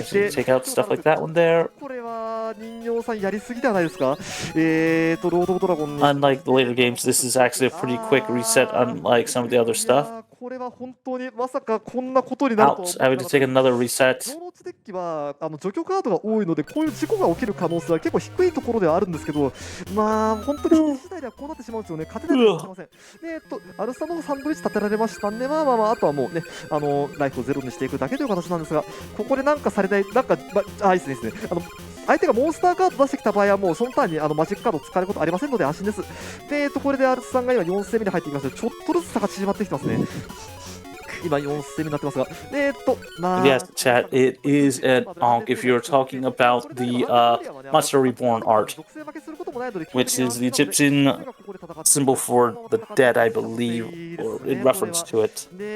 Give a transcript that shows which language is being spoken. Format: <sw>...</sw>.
<en>Take out stuff like that one there. Unlike the later games, this is actually a pretty quick reset, unlike some of the other stuff. Ouch, I had to take another reset.</en> <ja>デッキは除去カードが多いので、こういう事故が起きる可能性は結構低いところではあるんですけど、まあ本当に次第ではこうなってしまうんですよね。勝てないかもしれません。で、アルスタのサンドイッチ立てられましたんで、まああとはもうね、ライフをゼロにしていくだけという形なんですが、ここでなんかされない、なんか、いいですね、いいですね。相手がモンスターカード出してきた場合はもうそのターンにマジックカードを使えることありませんので安心です。で、これでアルスさんが今4戦目に入ってきました。ちょっとずつ差が縮まってきてますね。今4戦目になってますが、</ja> <en>Yes, chat, it is an onk if you're talking about the Monster Reborn art, which is the Egyptian symbol for the dead, I believe, or in reference to it.</en>